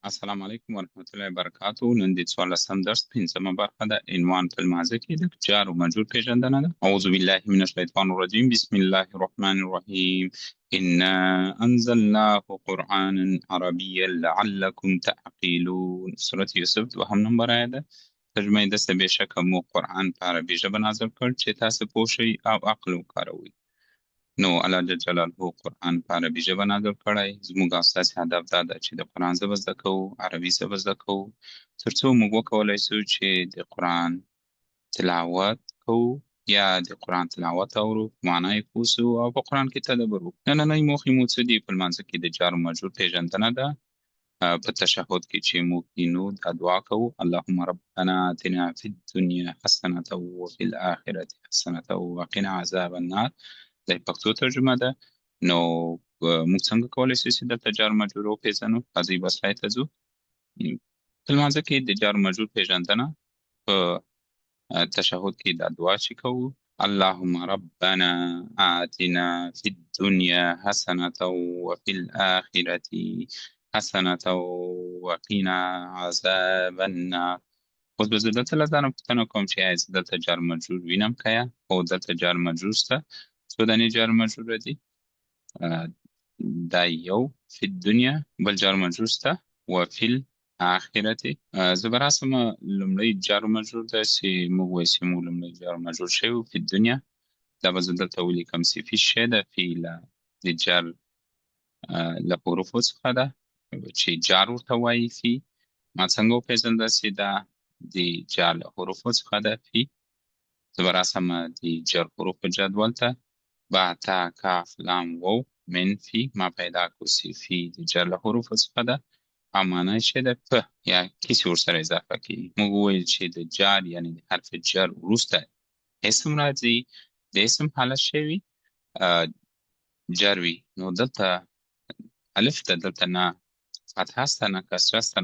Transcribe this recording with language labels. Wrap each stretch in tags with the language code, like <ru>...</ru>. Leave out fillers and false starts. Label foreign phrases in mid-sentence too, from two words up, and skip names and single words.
<ar>السلام علیکم ورحمۃ اللہ وبرکاتہ.</ar> <ps>نن د 14 درس 5مه برخه ده. عنوان په الماضي کې د جار او مجرور پیژندنه ده.</ps> <ar>اعوذ بالله من الشیطان الرجیم. بسم الله الرحمن الرحیم. انا انزلناه قرآنا عربیا لعلکم تعقلون.</ar> <ps>سورة یوسف 2 نمبر آیه ده. ترجمه یې داسې: بېشکه مو قرآن په عربي ژبه نازل کړ چې تاسو پوه شئ او عقل وکاروئ. نو الله جل جلاله قرآن په عربي ژبه نازل کړی. زموږ او ستاسې هدف دا ده چې د قرآن ژبه زده کوو، عربي ژبه زده کوو، تر څو موږ وکولی شو چې د قرآن تلاوت کوو یا د قرآن تلاوت اورو، معنا یې پوه سو او په قرآن کې تدبر وکړو. نننۍ موخې مو څه دي؟ په لمانځه کې د جار و مجرور پیژندنه ده. په تشهد کې چې موږ کینو دا دعا کوو:</ps> <ar>اللهم ربنا آتنا فی الدنیا حسنة وفي الآخرة حسنة وقنا عذاب النار.</ar> <ps>دا پښتو ترجمه ده. نو موږ څنګه کولی شو چې دلته جار مجرور وپېژنو؟ راځئ بس سلایډ ته ځو. په لمانځه کې د جار مجرور پیژندنه په تشهد کې دا دعا چې کوو:</ps> <ar>اللهم ربنا آتنا فی الدنیا حسنة وفي الآخرة حسنة وقنا عذاب النار.</ar> <ps>اوس به زه دلته له ځانه پوښتنه کوم چې ایا زه دلته جار مجرور وینم که یا؟ هو، دلته جار مجرور شته. څو دانې جار مجروره دي؟ دا یو</ps> <ar>فی الدنیا،</ar> <ps>بل جار مجرور شته</ps> <ar>وفي الآخرة.</ar> <ps>زه به راسم لومړی جار مجرور ده چې موږ وایو چې موږ لومړی جار مجرور شوی و</ps> <ar>فی الدنیا.</ar> <ps>دا به زه دلته ولیکم چې فی شی ده، فی د جار له حروفو څخه ده چې جار ورته وایي فی. ما څنګه وپېژنده چې دا د جار له حروفو څخه ده فی؟ زه به راسم د جر حروف په جدول ته با تا کاف لام واو من فی. ما پیدا کړو چې فی د جر له حروفو څخه ده او معنا یې څه ده؟ په یا کسی ورسره اضافه کېږي. موږ وویل چې د جار یعنې د حرف جر وروسته اسم راځي، د اسم حالت شوي جر وي. نو دلته الف ده، دلته نه فتحه سته نه کسره سته.</ps>